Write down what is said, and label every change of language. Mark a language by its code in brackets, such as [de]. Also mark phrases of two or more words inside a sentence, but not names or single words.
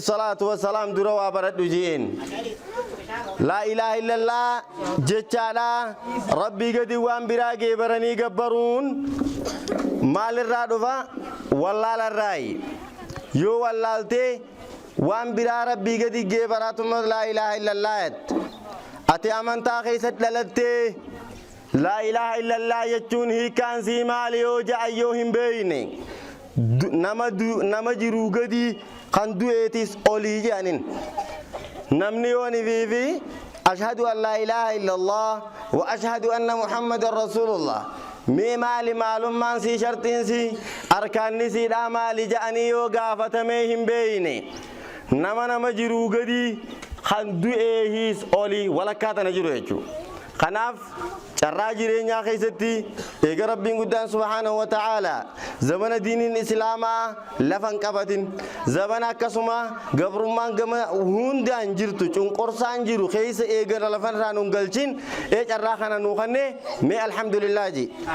[ar] الصلاة والسلام [om] dura waa baradhu jeen [ar] لا إله إلا الله [om] jechaadha rabbii gadi waan biraa geebaranii gabbaruun maalirraa dhufa wallaalarraayi yoo wallaaltee waan biraa rabbii gadi geebaraatuma [ar] لا إله إلا الله [om] ati amantaa keessatti dhalattee [ar] لا إله إلا الله [om] jechuun hiikaan sii maali yoo ja'a yoo hin beeyne nama jiruu gadi kan du'eetis olii jedhanin namni yooni fiifi [ar] أشهد أن لا إله إلا الله وأشهد أن محمدا رسول الله [om] mee maali maalummaan sii shartiin sii arkaanni siidhaa maali jedhanii yoo gaafatamee hin beeyne nama jiruu gadi kan du'eehis olii walakkaa tana jiru jechuudha. Kanaaf carraa jireenyaa keessatti eega rabbiin guddaan [ar] سبحانه وتعالى [om] zamana diiniin islaamaa lafan qabatin zamana akkasuma gabrummaan gama hundaan jirtu cunqursaan jiru keessa eega lafan irraa nun galchin carraa kana nuu kanne mee alhamdulillah ji.